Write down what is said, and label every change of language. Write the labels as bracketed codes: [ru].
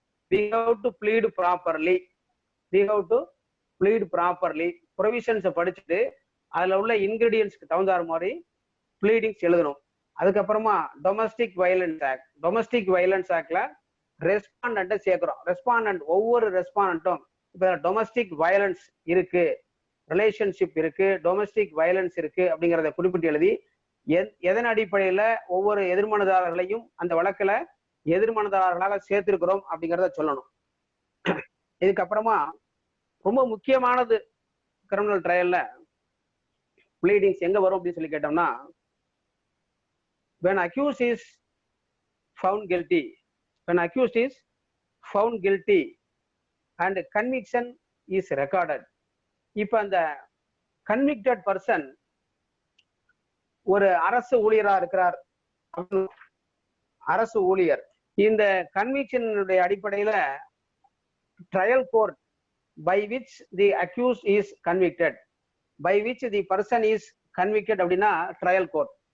[en] We have to plead properly. We have to plead properly. [ta] Provisions படிச்சுட்டு அதுல உள்ள இன்கிரீடியன்ஸ்க்கு தகுந்தாற மாதிரி ப்ளீடிங்ஸ் எழுதணும். அதுக்கப்புறமா domestic violence act, domestic violence ஆக்ட்ல ரெஸ்பாண்டன்ட்டை சேர்க்கிறோம். ரெஸ்பாண்டன்ட் ஒவ்வொரு ரெஸ்பாண்டன்ட்டும் இப்ப டொமஸ்டிக் வயலன்ஸ் இருக்கு, ரிலேஷன்ஷிப் இருக்கு, டொமஸ்டிக் வயலன்ஸ் இருக்கு அப்படிங்கிறத குறிப்பிட்டு எழுதி எதன் அடிப்படையில ஒவ்வொரு எதிர்மனுதாரர்களையும் அந்த வழக்குல எதிர்மனுதாரர்களாக சேர்த்திருக்கிறோம் அப்படிங்கிறத சொல்லணும். இதுக்கப்புறமா ரொம்ப முக்கியமானது கிரிமினல் ட்ரையல்ல ப்ளீடிங்ஸ் எங்க வரும் அப்படின்னு சொல்லி கேட்டோம்னா, [en] when accused is found guilty, when accused is found guilty and conviction is recorded. [ta] இப்ப அந்த கன்விக்டட் பர்சன் ஒரு அரசு ஊழியரா இருக்கிறார், அரசு ஊழியர். இந்த கன்விக்ஷனுடைய அடிப்படையில [en] trial court by which the accused is convicted, by which the person is convicted [ta] அப்படின்னா [en] Trial court.